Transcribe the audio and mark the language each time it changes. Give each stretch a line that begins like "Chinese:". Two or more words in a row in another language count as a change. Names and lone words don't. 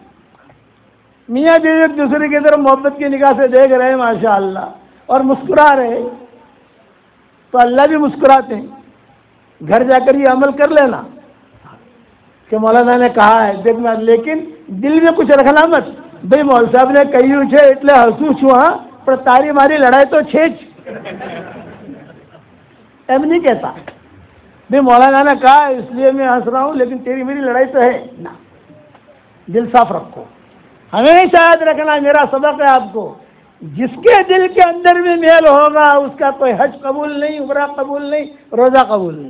Urdu: میاں بیوی ایک دوسرے کی طرف محبت کی نگاہ سے دیکھ رہے ہیں ماشاءاللہ اور مسکرا رہے تو اللہ بھی مسکراتے ہیں. گھر جا کر یہ عمل کر لینا کہ مولانا نے کہا ہے دیکھنا، لیکن دل میں کچھ رکھنا مت بھائی مول صاحب نے کہی
Gujarati: છે એટલે હસું છું
Urdu: ہاں پر
Gujarati: તારી મારી લડાઈ તો છે જ એમ
Urdu: نہیں کہتا بھائی مولانا نے کہا اس لیے میں ہنس رہا ہوں لیکن تیری میری لڑائی تو ہے نا. دل صاف رکھو. ہمیشہ یاد رکھنا میرا سبق ہے آپ کو، جس کے دل کے اندر بھی میل ہوگا اس کا کوئی حج قبول نہیں، عمرہ قبول نہیں، روزہ قبول نہیں.